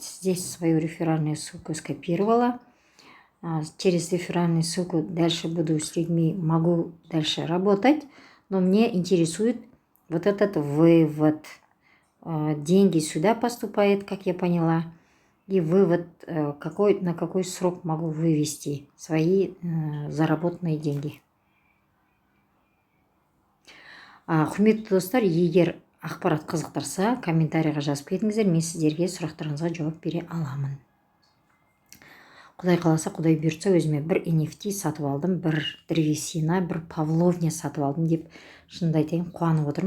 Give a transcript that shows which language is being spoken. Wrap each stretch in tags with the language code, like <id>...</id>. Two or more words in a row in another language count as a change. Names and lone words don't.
<ru>Здесь свою реферальную ссылку скопировала. Через реферальную ссылку дальше буду с людьми, могу дальше работать. Но мне интересует вот этот вывод. Деньги сюда поступают, как я поняла. И вывод, на какой срок могу вывести свои заработанные деньги.</ru> <kk>Құрметті достар, егер ақпарат қызықтырса, комментарийға жазып кетіңіздер, мен сіздерге сұрақтарыңызға жауап бере аламын. Құдай қаласа, Құдай бұйыртса, өзіме бір NFT сатып алдым, бір древесина, бір павловня сатып алдым деп шынымды айтайын, қуанып отырмын.</kk>